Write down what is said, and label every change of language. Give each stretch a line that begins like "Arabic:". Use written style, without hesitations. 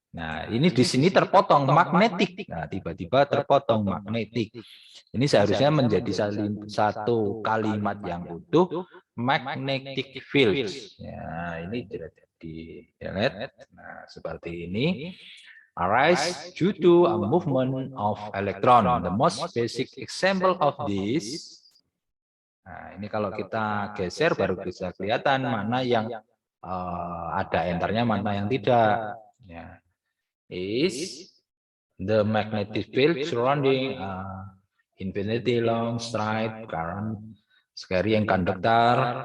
Indonesian: Nah, ini di sini terpotong magnetik. Nah, tiba-tiba terpotong magnetik. Ini seharusnya menjadi satu kalimat yang utuh,
English: magnetic fields.
Indonesian: Ya, ini tidak di-delete. Nah, seperti ini.
English: Arise due to a movement of electron. The most basic example of this.
Indonesian: Nah, ini kalau kita geser baru bisa kelihatan mana yang ada enternya, mana yang tidak. Ya.
English: Is the magnetic field surrounding infinity long straight current carrying conductor.